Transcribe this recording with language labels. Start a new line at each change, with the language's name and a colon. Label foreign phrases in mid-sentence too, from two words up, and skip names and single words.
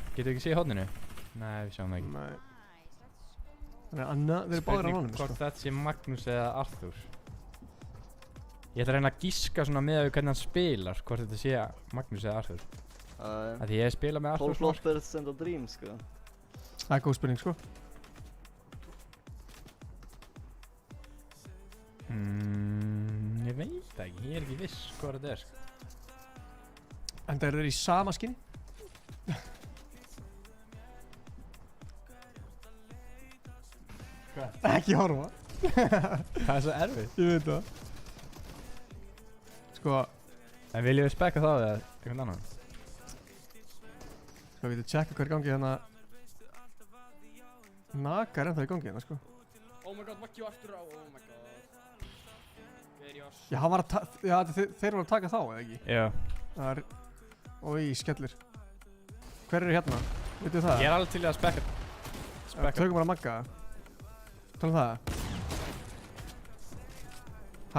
Icelandic: Getur ekki séð í horninu? Nei, við sjáum það ekki. Nei. Þannig að þeir eru báðir á honum sko. Hvort þetta sé Magnús eða Arthur. Ég ætla að reyna að giska svona með að hvernig hann spilar, hvort þetta sé Magnús eða Arthur. Því ég spila með Arthur
English: Paul Floppers and a Dream sko.
Icelandic: Það er góð spurning sko. Ég veit það ekki, ég er ekki viss hvað þetta er sko. En þeir eru í sama skinni? Hvað? Ekki horfa. Það er svo erfitt. Ég veit það. Sko. En viljum við spekka það eða einhvern annan? Sko við getum tjekka hver gangi hérna. Naga er ennþá í gangi hérna sko.
English: Oh my god,
Icelandic: Maggi aftur á,
English: oh my god.
Icelandic: Já, hann var að þeir voru að taka þá, eða ekki? Já. Það er... Ói, skellir. Hver eru hérna? Veitu það? Ég er alveg til að spekka. Tökum bara Magga. Tala það? Hæ?